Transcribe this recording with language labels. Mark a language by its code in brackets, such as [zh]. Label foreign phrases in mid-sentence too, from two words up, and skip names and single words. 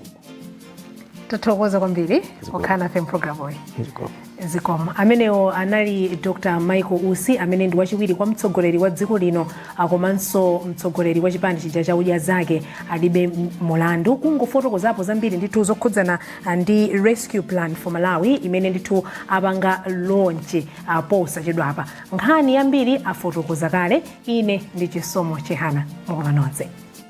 [ny] Tathokoza kwambiri okhala FM program oyi. Zikomo. Amenewo anali Dr. Michael Usi amene ndi wachiwiri kwa mtsogoleri wa dziko lino komanso mtsogoleri wa chipani chija cha udya zake alibe mulandu kungofotokozapo zambiri ndithu zokhudzana ndi [en] rescue plan for Malawi [ny] imene ndithu apanga launch posachedwa apa. Nkhani yambiri afotokoza kale. Ine ndi Chisomo Chehana. Mukola nonse.